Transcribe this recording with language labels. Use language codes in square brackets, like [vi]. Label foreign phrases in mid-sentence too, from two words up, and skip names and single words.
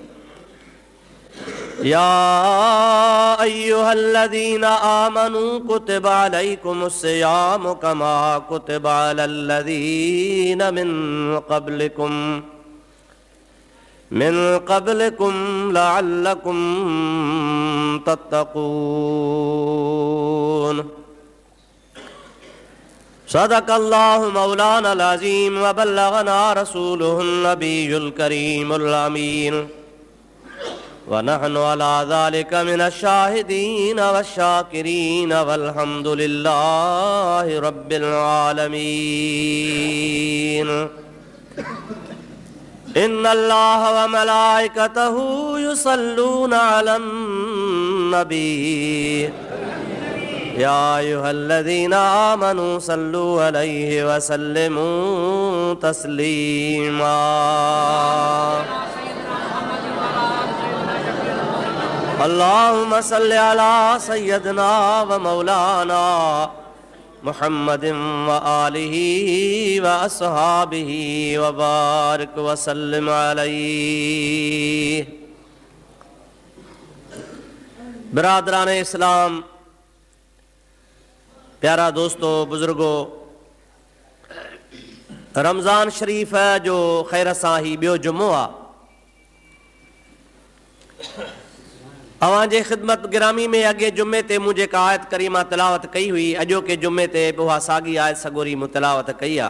[ar] يا أيها الذين آمنوا كتب عليكم الصيام كما كتب على الذين من قبلكم لعلكم تتقون. صدق الله مولانا العظيم وبلغنا رسوله النبي الكريم الأمين ونحن على ذلك من الشاهدين والشاكرين والحمد لله رب العالمين. إن الله وملائكته يصلون على النبي يا أيها الذين آمنوا صلوا عليه وسلموا تسليما. اللهم صل على سيدنا ومولانا محمد وآله وأصحابه وبارك وسلم عليه. [sd] बिरादरान इस्लाम, प्यारा दोस्तों, बुजुर्गों, रमज़ान शरीफ है जो खैर सां ही ॿियो जुमो आहे। अवांजे ख़िदमत गिरामी में अॻे जुमे ते मूं जेका आयत करीमा तिलावत कई हुई, अॼोके जुमे ते उहा साॻी आयत सॻोरी मूं तिलावत कई आहे।